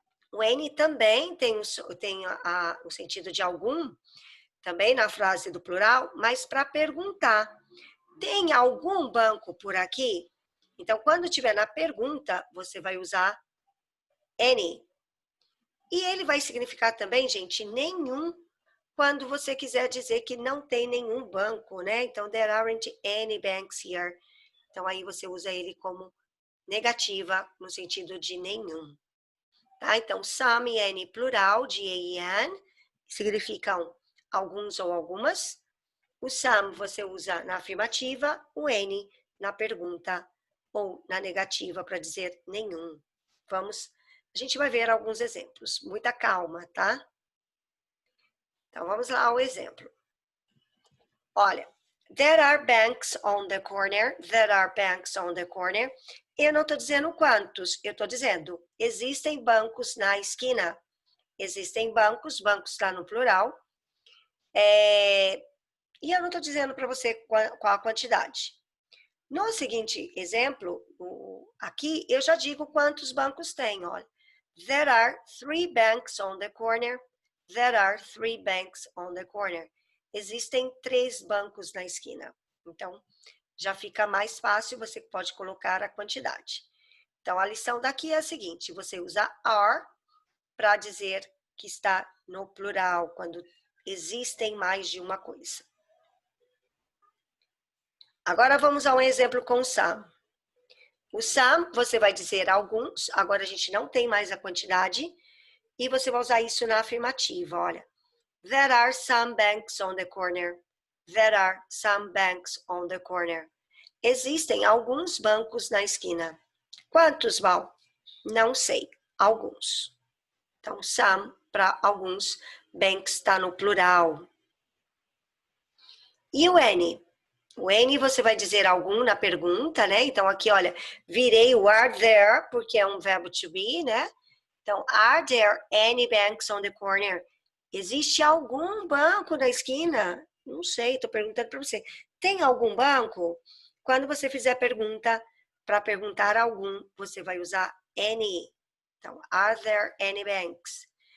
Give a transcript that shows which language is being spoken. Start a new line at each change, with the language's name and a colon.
Portuguese: O any também tem o sentido de algum, também na frase do plural, mas para perguntar. Tem algum banco por aqui? Então, quando tiver na pergunta, você vai usar any. E ele vai significar também, gente, nenhum, quando você quiser dizer que não tem nenhum banco, né?
English: Então, there aren't any banks here.
Portuguese: Então, aí você usa ele como negativa, no sentido de nenhum. Tá? Então, some e any plural, de a e an, significam alguns ou algumas. O some você usa na afirmativa, o any na pergunta ou na negativa para dizer nenhum. A gente vai ver alguns exemplos. Muita calma, tá? Então, vamos lá ao exemplo.
English: Olha, there are banks on the corner. There are banks on the corner.
Portuguese: Eu não estou dizendo quantos, eu estou dizendo existem bancos na esquina. Existem bancos, bancos está no plural. E eu não estou dizendo para você qual a quantidade. No seguinte exemplo, aqui eu já digo quantos bancos tem, olha.
English: There are 3 banks on the corner. There are 3 banks on the corner.
Portuguese: Existem 3 bancos na esquina. Então, já fica mais fácil, você pode colocar a quantidade. Então, a lição daqui é a seguinte, você usa are para dizer que está no plural, quando existem mais de uma coisa. Agora, vamos a um exemplo com some. O some, você vai dizer alguns, agora a gente não tem mais a quantidade, e você vai usar isso na afirmativa, olha.
English: There are some banks on the corner. There are some banks on the corner.
Portuguese: Existem alguns bancos na esquina. Quantos, Val? Não sei. Alguns. Então, some para alguns. Banks está no plural. E o any? O any você vai dizer algum na pergunta, né? Então, aqui, olha, virei o
English: are there,
Portuguese: porque é um verbo to be, né?
English: Então, are there any banks on the corner?
Portuguese: Existe algum banco na esquina? Não sei, estou perguntando para você. Tem algum banco? Quando você fizer pergunta, para perguntar algum, você vai usar any.
English: Então, are there any banks?